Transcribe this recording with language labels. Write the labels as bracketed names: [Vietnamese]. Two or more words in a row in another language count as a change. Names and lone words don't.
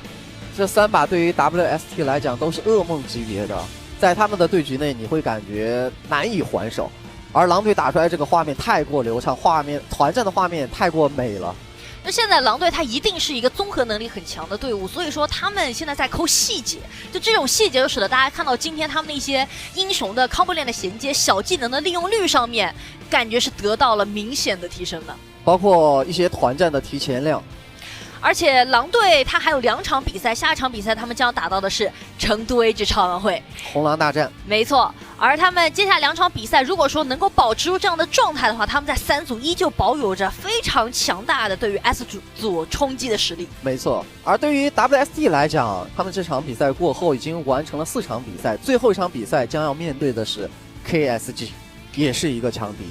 [Chinese] 這3把對於 WST 來講都是噩夢級別的，在他們的對局內你會感覺難以還手，而狼隊打出來這個畫面太過流暢，團戰的畫面太過美了。那現在狼隊他一定是一個綜合能力很強的隊伍，所以說他們現在在摳細節，就這種細節就使得大家看到今天他們的一些英雄的 combo 鏈的銜接、小技能的利用率上面，感覺是得到了明顯的提升的，包括一些团战的提前量。而且狼队他還有2場比賽，下一場比賽他們將打到的是成都 A 級超玩會紅狼大戰，沒錯。而他們接下來2場比賽，如果說能夠保持住這樣的狀態的話，他們在3組依舊保有着非常強大的對於 S 組衝擊的實力。沒錯。而對於 WST 來講，他們這場比賽過後已經完成了4場比賽，最後一場比賽將要面對的是 KSG， 也是一個強敵。